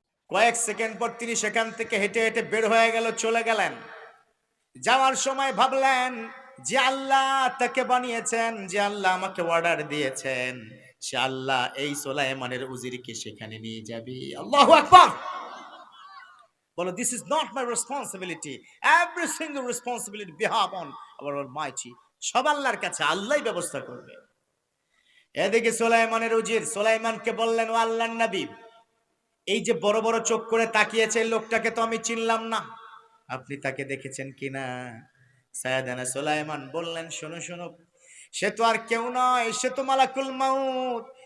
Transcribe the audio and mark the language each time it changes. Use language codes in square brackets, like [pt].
[bn] কয়েক সেকেন্ড পর তিনি সেখান থেকে হেঁটে হেঁটে বের হয়ে গেল, চলে গেলেন। যাওয়ার সময় ভাবলেন, যে আল্লাহ তাকে বানিয়েছেন, যে আল্লাহ আমাকে অর্ডার দিয়েছেন, সে আল্লাহ এই সুলাইমানের উজিরকে সেখানে নিয়ে যাবে। [ar] আল্লাহু আকবার। [en] বলো, this is not my responsibility, every single responsibility behalf on our almighty, [bn] সব আল্লাহর কাছে, আল্লাহই ব্যবস্থা করবে। এদিকে সুলাইমানের উজির সুলাইমানকে বললেন, ও আল্লাহর নবী, এই যে বড় বড় চোখ করে তাকিয়েছে লোকটাকে তো আমি চিনলাম না, আপনি তাকে দেখেছেন কিনা? সাইয়েদানা সুলাইমান বললেন, শোনো শোনো, সে তো আর কেউ নয়, সে তো মালাকুল মাউত।